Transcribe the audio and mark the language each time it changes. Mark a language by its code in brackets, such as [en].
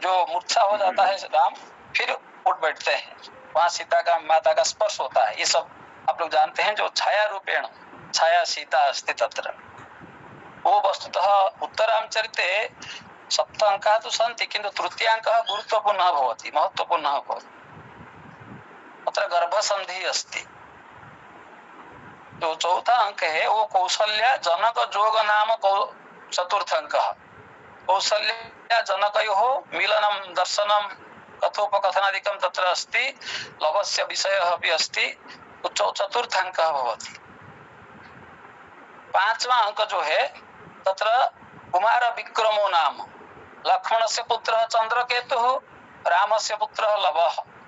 [hi] जो मूर्छा हो जाता है राम, फिर उठ बैठते हैं, वहाँ सीता का, माता का स्पर्श होता है। ये सब आप लोग जानते हैं। [sa] जो छाया रूपेण छाया सीता अस्ति तत्र, वो वस्तुतः उत्तरामचरिते 7 अङ्काः तु सन्ति, किन्तु तृतीयाङ्कः गुरुत्वपूर्णः भवति, महत्त्वपूर्णः भवति। अत्र गर्भसन्धिः अस्ति। [hi] जो चौथा अंक है वो कौशल्या जनक जोग [sa] नाम चतुर्थ अंकः। कौशल्या जनकयोः मिलनं दर्शनं कथोपकथनादिकं तत्र अस्ति। लवस्य विषयः अपि अस्ति। चतुर्थ अंकः भवति। [hi] पांचवा अंक जो है [sa] तत्र कुमार विक्रमो नाम। लक्ष्मणस्य पुत्रः चन्द्रकेतुः, रामस्य पुत्रः लवः।